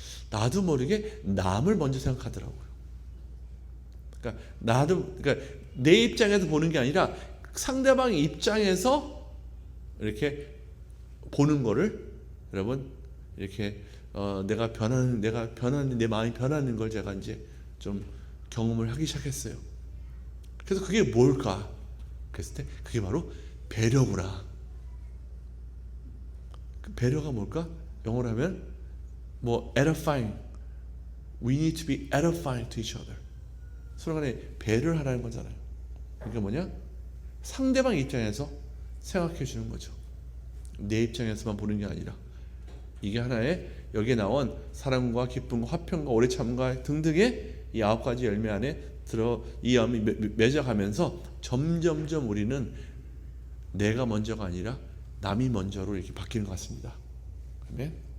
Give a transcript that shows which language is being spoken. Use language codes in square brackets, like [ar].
[ko] 나도 모르게 남을 먼저 생각하더라고요. 그러니까 내 입장에서 보는 게 아니라 상대방 입장에서 이렇게 보는 거를 여러분 이렇게 내가 변하는 내 마음이 변하는 걸 제가 이제 좀 경험을 하기 시작했어요. 그래서 그게 뭘까? 그랬을 때 그게 바로 배려구나. 그 배려가 뭘까? 영어로 하면 edifying. [en] We need to be edifying to each other. [ko] 서로 간에 배려를 하라는 거잖아요. 그게 뭐냐? 상대방 입장에서 생각해 주는 거죠. 내 입장에서만 보는 게 아니라 이게 하나의 여기에 나온 사랑과 기쁨과 화평과 오래 참과 등등의 이 9가지 열매 안에 들어 이 마음이 맺어가면서 점점점 우리는 내가 먼저가 아니라 남이 먼저로 이렇게 바뀌는 것 같습니다. 아멘.